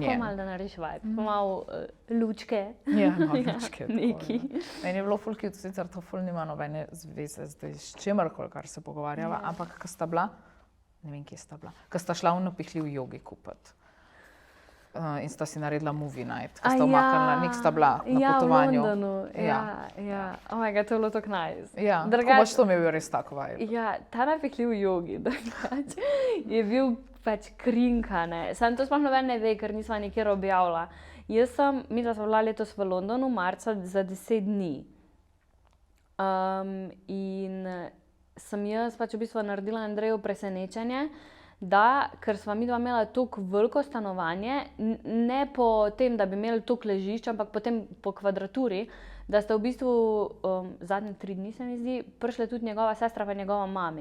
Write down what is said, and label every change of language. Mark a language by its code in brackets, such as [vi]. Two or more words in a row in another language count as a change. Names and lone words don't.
[sl] Ja, tako malo, da narediš vibe, malo lučke. Ja, malo lučke. Neki. Meni je bilo ful cute, sicer to ful nima nobene zveze zdaj s čemerkoli, kar se pogovarjava, ampak ko sta bila, ne vem, kje sta bila, ko sta šla v napihljiv jogi kupiti. In sta si naredila [en] movie night, [sl] ko sta umaknila, nek sta bila na potovanju. Ja, v Londonu, ja. [en] Oh my god, [sl] to je bilo tako nice. Ja, pač to mi je bil res tako vibe. Ja, ta napihljiv jogi, drugače, je bil pač krinka, ne. Samo to sploh noben ne ve, ker nisva nikjer objavila. Midva sva bila letos v Londonu marca za 10 dni. In sem jaz pač v bistvu naredila Andreju presenečenje, da, ker sva midva imela toliko veliko stanovanje, ne po tem, da bi imeli toliko ležišč, ampak potem po kvadraturi, da sta v bistvu zadnje 3 dni, se mi zdi, prišle tudi njegova sestra pa njegova mami.